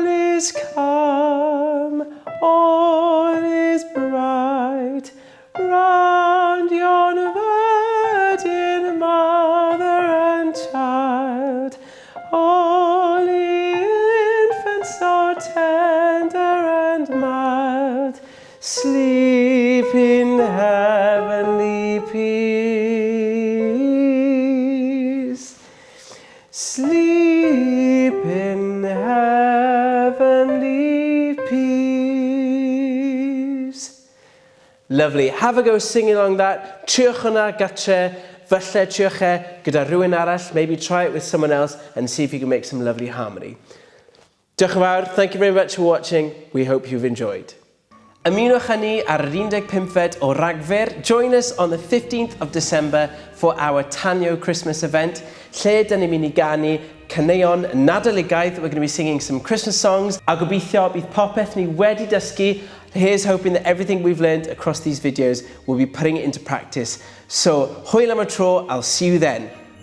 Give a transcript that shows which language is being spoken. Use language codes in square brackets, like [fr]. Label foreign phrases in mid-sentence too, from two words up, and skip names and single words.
[en] is calm, all is bright, round yon virgin mother and child, holy infant so tender and mild, sleep in heavenly peace. Sleep in heavenly peace. Lovely. Have a go singing along that. [cy] Triwch hwnna gatre. Falle triwch e gyda rhywun arall. [en] Maybe try it with someone else and see if you can make some lovely harmony. [cy] Diolch yn fawr. [en] Thank you very much for watching. We hope you've enjoyed. [cy] Ymunwch â ni ar yr 15 o Ragfyr. [en] Join us on the 15th of December for our Tanio Christmas event. [cy] Lle dyn ni'n mynd i ganu caneuon nadoligaidd. [en] We're going to be singing some Christmas songs. [cy] A gobeithio bydd popeth ni wedi dysgu. [en] Here's hoping that everything we've learned across these videos we'll be putting it into practice. So, [cy] hwyl am y tro, [en] I'll see you then.